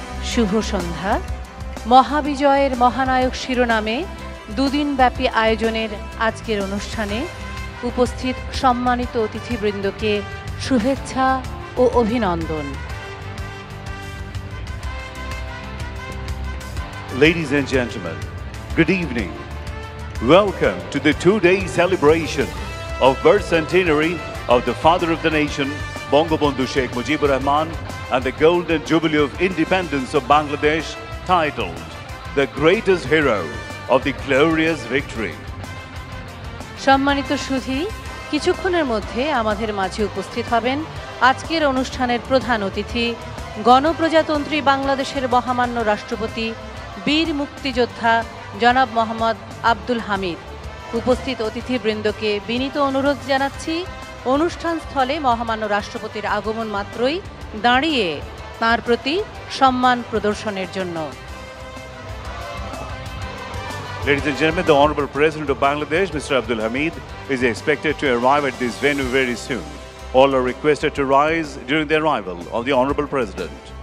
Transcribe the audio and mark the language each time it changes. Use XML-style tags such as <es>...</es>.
<bn>শুভ সন্ধ্যা। মহাবিজয়ের মহানায়ক শিরোনামে দুদিনব্যাপী আয়োজনের আজকের অনুষ্ঠানে উপস্থিত সম্মানিত অতিথিবৃন্দকে শুভেচ্ছা ও অভিনন্দন।</bn> <en>Ladies and gentlemen, good evening. Welcome to the two-day celebration of birth centenary of the father of the nation, Bangabandhu Sheikh Mujibur Rahman, and the Golden Jubilee of Independence of Bangladesh, titled The Greatest Hero of the Glorious Victory.</en> <bn>সম্মানিত সুধী, কিছুক্ষণের মধ্যে আমাদের মাঝে উপস্থিত হবেন আজকের অনুষ্ঠানের প্রধান অতিথি, গণপ্রজাতন্ত্রী বাংলাদেশের মহামান্য রাষ্ট্রপতি বীর মুক্তিযোদ্ধা জনাব মোহাম্মদ আব্দুল হামিদ। উপস্থিত অতিথিবৃন্দকে বিনীত অনুরোধ জানাচ্ছি, অনুষ্ঠান স্থলে মহামান্য রাষ্ট্রপতির আগমন মাত্রই দাঁড়িয়ে তাঁর প্রতি সম্মান প্রদর্শনের জন্য।</bn> <en>Ladies and gentlemen, the Honorable President of Bangladesh, Mr. Abdul Hamid, is expected to arrive at this venue very soon. All are requested to rise during the arrival of the Honorable President.</en>